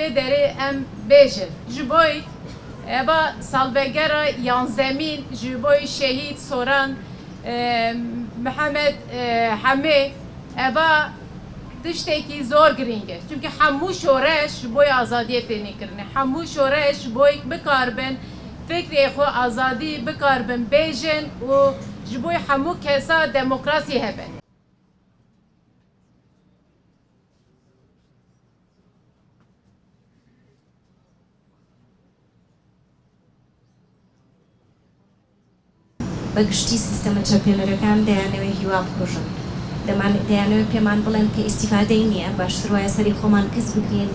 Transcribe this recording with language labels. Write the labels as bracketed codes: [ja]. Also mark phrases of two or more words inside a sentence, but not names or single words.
[ku] derê em bêjin ji bo eva salvegera yanzemîn ji bo şehîd soran Mihemed Hemê eva tiştekî zor giring e çünkü hemû şoreş ji bo azadiyê tênîkirine hemû şoreş ji bo bikarbin فکری خو آزادی بکاربن بیجن و جبوی همو کسا دموکراسی هبن. [ckb] بەگشتی سیستەمە چەپێنەرەکان دەیانەوێت هیوا بکوژن دەیانەوێت پێمان بڵێن کە ئیسیفادەی نییە باشتر وایە سەری خۆمان کەس بکەین